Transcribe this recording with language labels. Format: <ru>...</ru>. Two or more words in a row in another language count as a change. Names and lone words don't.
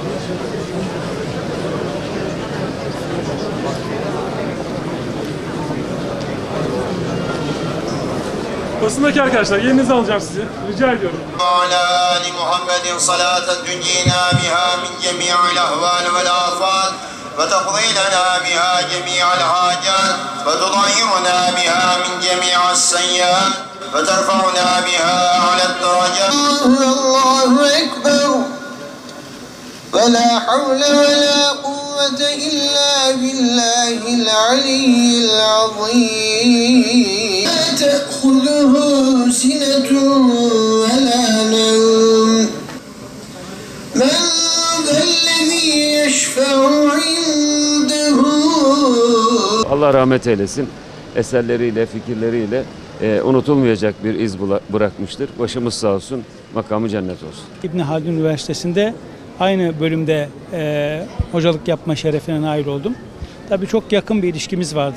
<tr>Basındaki arkadaşlar yerinizi alacağım sizi. Rica ediyorum.</tr> <ar>وعلى آل محمد صلاة تنجينا بها من جميع الأهوال والآفات وتقضي لنا بها جميع الحاجات وتطهرنا بها من جميع السيئات وترفعنا بها أعلى الدرجات. الله أكبر ولا حول ولا قوة إلا بالله العلي العظيم. لا تأخذه سنة ولا نوم من ذا الذي يشفع عنده.</ar> <tr>Allah rahmet eylesin. Eserleriyle, fikirleriyle unutulmayacak bir iz bırakmıştır. Başımız sağ olsun, makamı cennet olsun. İbn Haldun Üniversitesi'nde aynı bölümde hocalık yapma şerefine nail oldum. Tabii çok yakın bir ilişkimiz vardı.</tr>